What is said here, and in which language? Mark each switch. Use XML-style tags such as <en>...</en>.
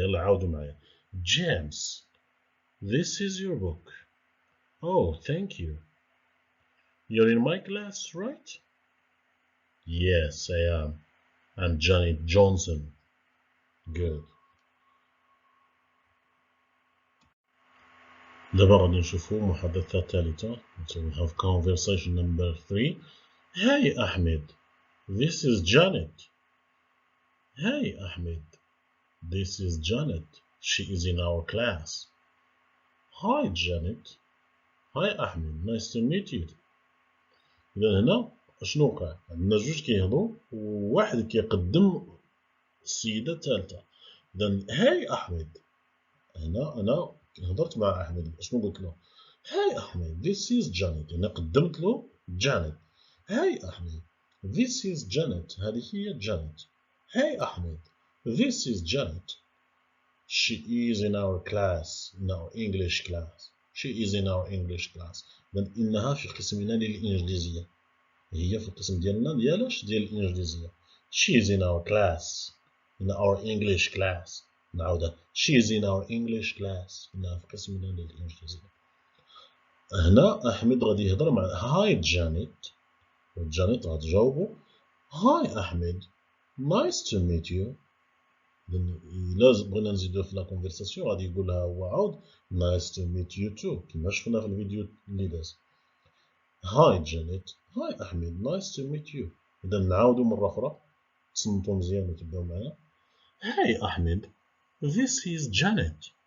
<ar>يلا عاودوا معايا.</ar> <en>James this is your book. Oh thank you. You're in my class right? Yes I am. I'm Janet Johnson. Good.</en> <ar>دابا غادي نشوفو محادثة ثالثة.</ar> <en>So we have conversation number 3. Hey Ahmed, this is Janet. Hey Ahmed, this is Janet. She is in our class. Hi Janet. Hi Ahmed, nice to meet you.</en> <ar>إذا هنا شنو وقع؟ عندنا جوج كيهضرو وواحد كيقدم السيدة الثالثة. إذا هاي أحمد. هنا أنا هضرت مع أحمد. شنو قلت له؟</ar> <en>Hi Ahmed this is Janet.</en> <ar>أنا قدمت له جانيت.</ar> <en>Hi Ahmed this is Janet.</en> <ar>هذه هي جانيت.</ar> <en>Hi Ahmed this is Janet. She is in our class. In our English class. She is in our English class.</en> <ar>إنها في قسمنا للإنجليزية. هي في القسم ديالنا ديالاش ديال الإنجليزية.</ar> <en>She is in our class. In our English class.</en> <ar>نعاودها.</ar> <en>She is in our English class.</en> <ar>إنها في قسمنا للإنجليزية. هنا أحمد غادي يهضر مع هاي جانيت. وجانيت غتجاوبو هاي أحمد</ar> <en>nice to meet you.</en> <ar>إلا بغينا نزيدو في لا كونفرساسيون غادي يقولها هو عاود</ar> <en>nice to meet you too</en> <ar>كيما شفنا في الفيديو اللي داز.</ar> <en>Hi Janet. Hi Ahmed nice to meet you.</en> <ar>إذا نعاودو مرة أخرى تصنتو مزيان وتبداو معايا.</ar> <en>Hi Ahmed this is Janet.</en>